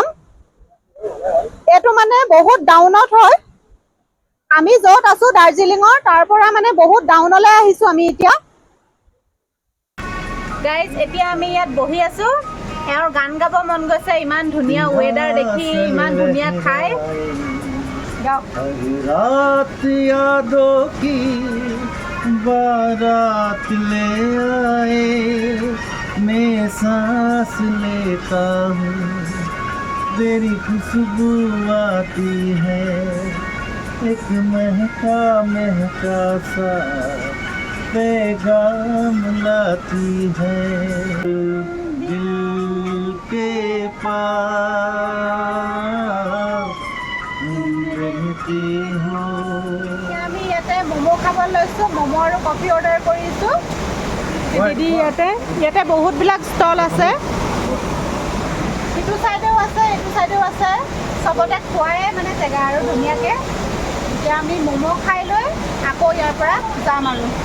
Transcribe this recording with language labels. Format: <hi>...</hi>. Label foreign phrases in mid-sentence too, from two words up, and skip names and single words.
<as>এইটো মানে বহুত ডাউনত হয়। আমি য'ত আছো দাৰ্জিলিঙৰ তাৰ পৰা মানে বহুত ডাউনলৈ আহিছো আমি এতিয়া। গাইজ, এতিয়া আমি ইয়াত বহি আছো। এওঁৰ গান গাব মন গৈছে, ইমান ধুনীয়া ৱেডাৰ দেখি, ইমান ধুনীয়া ঠাই।</as> <hi>रात यादों की बारात ले आए, मैं सांस लेता हूँ, तेरी खुशबू आती है, एक महका महका सा पैगाम लाती है, दिल के पास रहती हो।</hi> <as>আমি ইয়াতে ম'ম' খাব লৈছো, ম'ম' আৰু কফি অৰ্ডাৰ কৰিছো। দিদি ইয়াতে বহুতবিলাক ষ্টল আছে। ইটো চাইডেও আছে, এইটো চাইডেও আছে। চবতে খোৱাই মানে জেগা আৰু ধুনীয়াকে। এতিয়া আমি ম'ম' খাই লৈ আকৌ ইয়াৰ পৰা যাম আৰু।</as>